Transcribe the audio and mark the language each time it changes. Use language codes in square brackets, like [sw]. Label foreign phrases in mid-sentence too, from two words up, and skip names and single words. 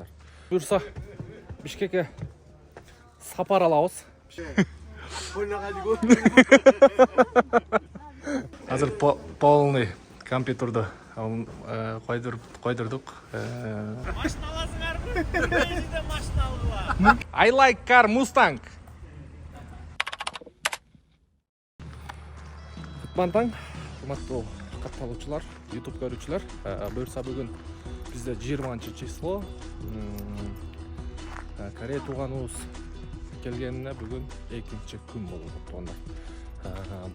[ky] Буюрса Бишкекке сапар алабыз. Азыр [ru] полный компьютерду [ky] койдурдук. Машина аласыңарбы? Бейинде машина алгыла. [en] I like car Mustang. [ky] Кутман, урматтуу катталуучулар, YouTube көрүүчүлөр. Буюрса бүгүн бизде 20 число. Корея туганыбыз келгенине бүгүн экинчи күн болуп атат туугандар.